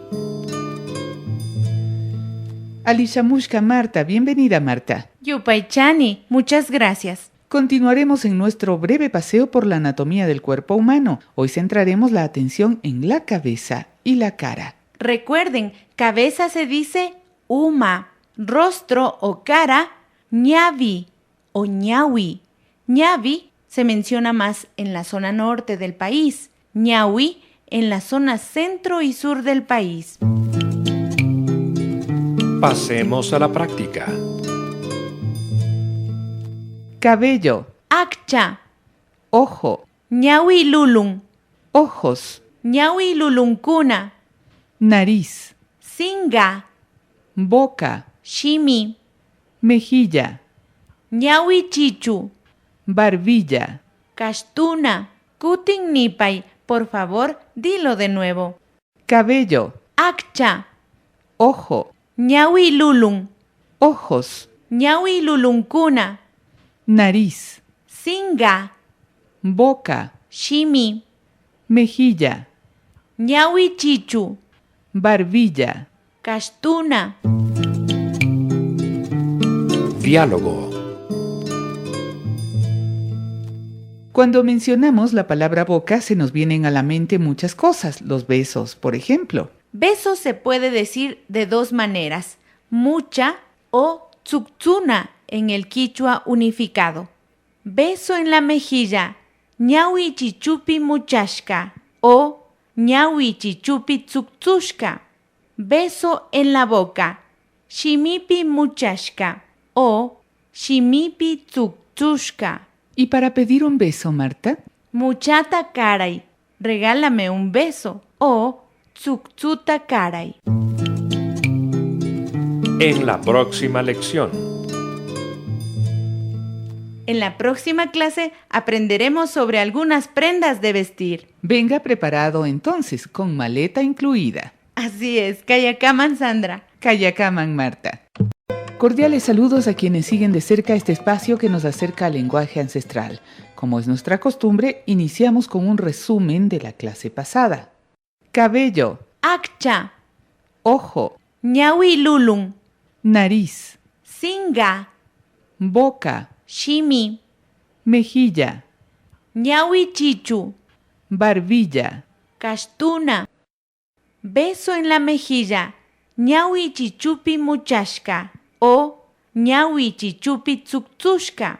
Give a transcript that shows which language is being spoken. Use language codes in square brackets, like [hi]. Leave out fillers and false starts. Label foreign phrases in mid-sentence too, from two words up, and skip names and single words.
[es] Alishamushka Marta, bienvenida Marta. Yupaychani, muchas gracias. Continuaremos en nuestro breve paseo por la anatomía del cuerpo humano. Hoy centraremos la atención en la cabeza y la cara. Recuerden, cabeza se dice uma, rostro o cara, [qu] ñavi o ñawi. [es] Ñavi se menciona más en la zona norte del país, ñawi en la zona centro y sur del país. Pasemos a la práctica. Cabello, [qu] Akcha, [es] ojo, [qu] ñawi lulun, [es] ojos, [qu] ñawi lulunkuna, [es] nariz, [qu] singa, [es] boca, [qu] shimi, [es] mejilla, [qu] ñawi chichu, [es] barbilla, [qu] kashtuna, kutin nipay. [es] Por favor, dilo de nuevo. cabello, [qu] Akcha, [es] ojo, [qu] ñawi lulun, [es] ojos, [qu] ñawi lulunkuna, [es] nariz, [qu] singa, [es] boca, [qu] shimi, [es] mejilla, [qu] ñawi chichu, [es] barbilla. [qu] kashtuna. [es] Diálogo. Cuando mencionamos la palabra boca se nos vienen a la mente muchas cosas, los besos, por ejemplo. Beso se puede decir de dos maneras, mucha o tsuktuna en el quichua unificado. Beso en la mejilla, [qu] ñawi chichupi muchashka o ñawi chichupi tsuktushka. [es] Beso en la boca, [qu] shimipi muchashka o shimipi tsuktushka. [es] ¿Y para pedir un beso, Marta? [qu] Muchata karay, [es] regálame un beso [qu] o tsuktuta karay. [es] En la próxima lección. En la próxima clase aprenderemos sobre algunas prendas de vestir. Venga preparado entonces, con maleta incluida. Así es, Kayakaman Sandra. [qu] Kayakaman, Marta. [es] Cordiales saludos a quienes siguen de cerca este espacio que nos acerca al lenguaje ancestral. Como es nuestra costumbre, iniciamos con un resumen de la clase pasada. Cabello, [qu] Akcha, [es] ojo, [qu] ñawi lulun, [es] nariz, [qu] singa, [es] boca, [qu] shimi, [es] mejilla, [qu] ñawi chichu, [es] barbilla, [qu] kashtuna. [es] Beso en la mejilla, [qu] ñawi chichupi muchashka o ñawi chichupi tsuktushka.